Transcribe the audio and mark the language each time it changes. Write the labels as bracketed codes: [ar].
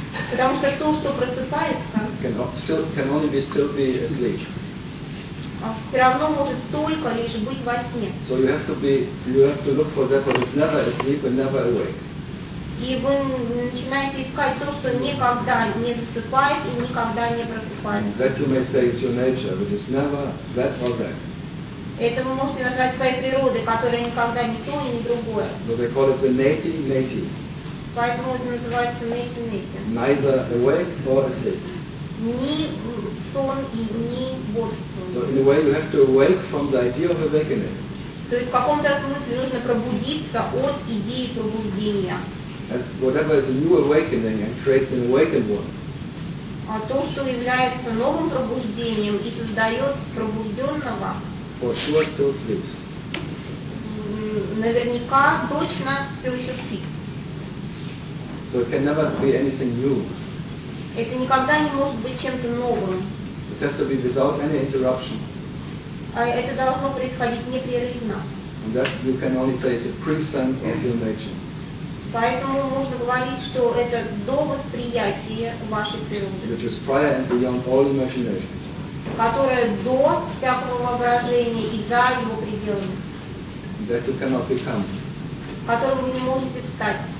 [ru] Потому что то, что просыпается. [en] Can only be still be asleep. [ru] Все равно может только лишь быть во сне. [en] So you have to be, you have to look for that which is never asleep and never awake. [ru] И вы начинаете искать то, что никогда не засыпает и никогда не просыпается. [en] That you may say is your nature, which is never that or that. [ru] Это вы можете назвать своей природой, которая никогда не то и не другое. [en] So they call it the neti-neti. [ru] Поэтому это называется neti-neti. [en] Neither awake nor asleep. [ru] Ни сон и ни бодрствование. [en] So in a way you have to awake from the idea of awakening. [ru] То есть в каком-то смысле нужно пробудиться от идеи пробуждения. [en] As whatever is a new awakening and creates an awakened one. [ru] А то, что является новым пробуждением и создает пробужденного. [en] For sure still sleeps. [ru] Наверняка точно все еще спит. [en] So it can never be anything new. [ru] Это никогда не может быть чем-то новым. [en] It has to be without any interruption. [ru] А это должно происходить непрерывно. [en] And that you can only say is a pre-sense of your nature. [ru] Поэтому можно говорить, что это до восприятия вашей природы. [en] Which is prior and beyond all imagination. [ru] Которое до всякого воображения и за его пределами. [en] That you cannot become. [ru] Которым вы не можете стать.